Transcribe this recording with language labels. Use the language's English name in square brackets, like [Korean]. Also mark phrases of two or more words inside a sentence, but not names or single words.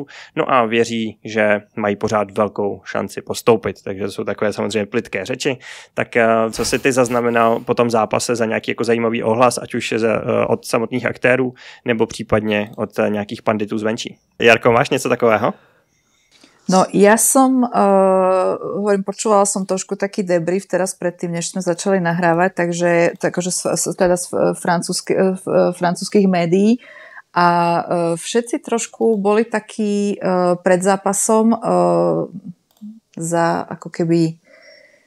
[Czech] No a věří, že mají pořád velkou šanci postoupit. Takže to jsou takové samozřejmě plitké řeči. Tak co si ty zaznamenal po tom zápase za nějaký jako zajímavý ohlas, ať už od samotných aktérů, nebo případně od nějakých panditů zvenčí? Jarko, máš něco takového? [Slovak] No ja som, počúvala som trošku taký debrief teraz predtým, než sme začali nahrávať, takže teda z francúzskych médií a všetci trošku boli takí pred zápasom ako keby